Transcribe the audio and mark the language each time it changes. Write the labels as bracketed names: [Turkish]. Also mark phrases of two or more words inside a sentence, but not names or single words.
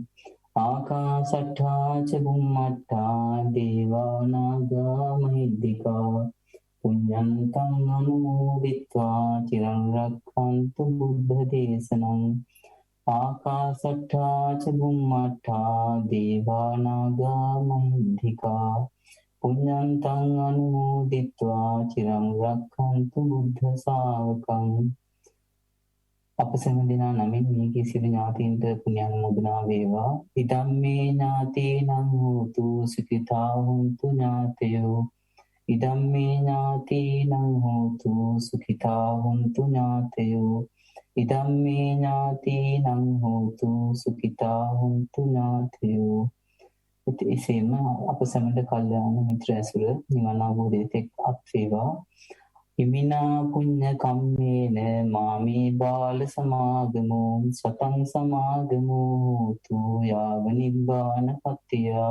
[Pali] ආකාශට්ඨා ච බුම්මට්ඨා දේවානාගා මහිද්దికා පුඤ්ඤන්තං අනුමෝදිत्वा චිරං රක්ඛන්තු බුද්ධ දේශනං. ආකාශට්ඨා ච බුම්මට්ඨා දේවානාගා මහිද්దికා පුඤ්ඤන්තං අනුමෝදිत्वा චිරං රක්ඛන්තු බුද්ධ ශාවකං. [Sinhala] අප සෑම දිනා නමින් මේ සියලු ඥාතීන්ට පුණ්‍යානුමෝදනා වේවා. [Pali] ඉදම්මේ ඥාතීනං හෝතු සුඛිතා හොන්තු ඥාතයෝ. ඉදම්මේ ඥාතීනං හෝතු සුඛිතා හොන්තු ඥාතයෝ. ඉදම්මේ ඥාතීනං හෝතු සුඛිතා හොන්තු ඥාතයෝ. [Sinhala] එසේම අප සැමට කල්යාණ මිත්‍ර ඇසුර නිවන අවබෝධයට අත් වේවා. [Pali] හිමිනා පුඤ්ඤ කම්මේන මාමේ බාල සමාගමෝ සතං සමාගමෝ තු යාව නිබ්බාන පත්තියා.